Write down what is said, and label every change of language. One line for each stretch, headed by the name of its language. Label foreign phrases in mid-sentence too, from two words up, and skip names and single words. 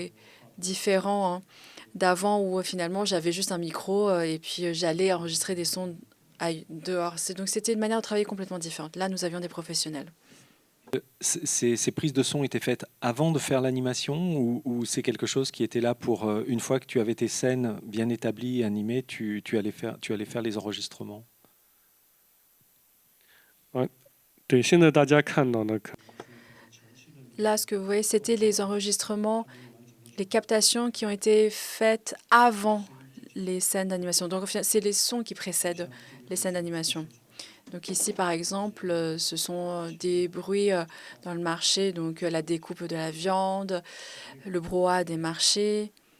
French: C'était différent hein, d'avant où finalement j'avais juste un micro et puis j'allais enregistrer des sons dehors. Donc c'était une manière de travailler complètement différente. Là, nous avions des professionnels. Ces prises de son étaient faites avant de faire l'animation ou c'est quelque chose qui était là pour une fois que tu avais tes scènes bien établies et animées, tu allais faire les enregistrements?
Chinese: 对，现在大家看到的可
French: Là, ce que vous voyez, c'était les enregistrements, les captations qui ont été faites avant les scènes d'animation. Donc, au final, c'est les sons qui précèdent les scènes d'animation. Donc ici, par exemple, ce sont des bruits dans le marché, donc la découpe de la viande, le brouhaha des marchés.